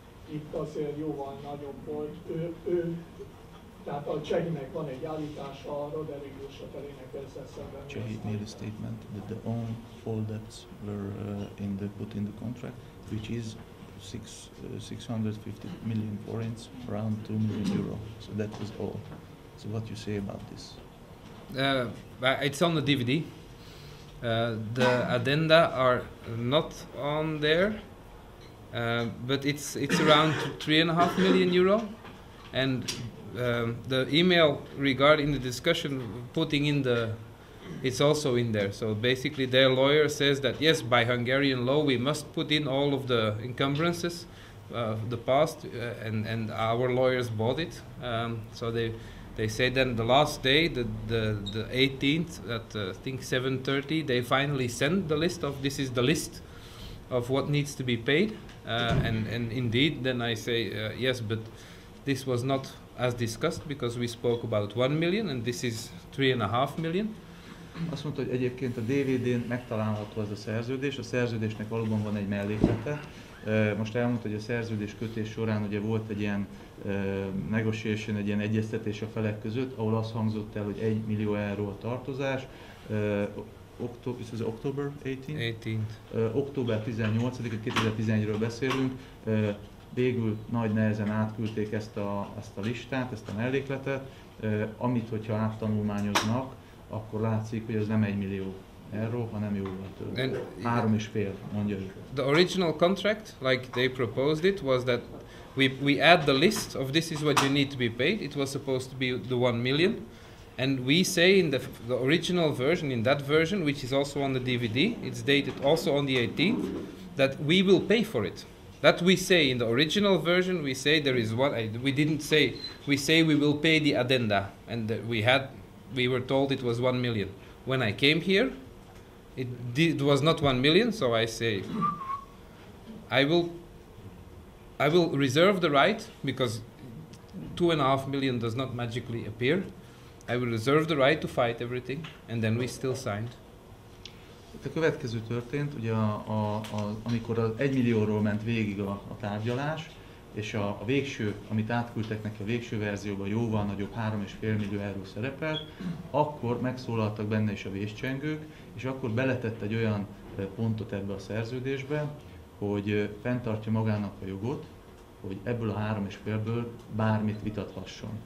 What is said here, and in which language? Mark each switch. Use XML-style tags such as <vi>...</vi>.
<hu>Itt azért jóval nagyobb volt. Tehát a Csehinek van egy állítása, a Roderick Duchateletnek ezzel szemben.</hu> <en>Csehi made a statement that all debts were put in the contract, which is 650 million forints, around 2 million euro. So that was all. So what you say about this? It's on the DVD. The addenda are not on there, but it's around 3.5 million euro, and the email regarding the discussion putting in it's also in there. So basically their lawyer says that yes, by Hungarian law we must put in all of the encumbrances the past, and our lawyers bought it. So they say then the last day, the 18th at I think 7:30, they finally send the list of this is the list of what needs to be paid, and indeed then I say yes, but this was not as discussed because we spoke about 1 million and this is 3.5 million.</en> <hu>Azt mondta, hogy egyébként a DVD-n megtalálható ez a szerződés, a szerződésnek valóban van egy melléklete. Most elmondta, hogy a szerződés kötés során ugye volt egy ilyen negotiation, egy ilyen egyeztetés a felek között, ahol az hangzott el, hogy 1 millió euró a tartozás.</hu> <en>October 18th?</en> <hu>Október 18-a, 2011-ről beszélünk. Végül nagy nehezen átküldték ezt a listát, ezt a mellékletet, amit hogyha áttanulmányoznak, akkor látszik, hogy ez nem 1 millió euró, hanem jóval több. 3,5, mondja ő.</hu> <en>The original contract, like they proposed it, was that we add the list of this is what you need to be paid. It was supposed to be the 1 million. And we say in the original version, in that version, which is also on the DVD, it's dated also on the 18th, that we will pay for it. That we say in the original version, we say there is one. We didn't say. We say we will pay the addenda, and we were told it was 1 million. When I came here, it was not 1 million. So I say, I will reserve the right because 2.5 million does not magically appear. I will reserve the right to fight everything, and then we still signed.</en> <hu>A következő történt, ugye amikor az 1 millióról ment végig a tárgyalás, és a végső, amit átküldtek neki a végső verzióban jóval nagyobb 3,5 millió euró szerepelt, akkor megszólaltak benne is a vészcsengők, és akkor beletett egy olyan pontot ebbe a szerződésbe, hogy fenntartja magának a jogot, hogy ebből a 3,5-ből bármit vitathasson.</hu>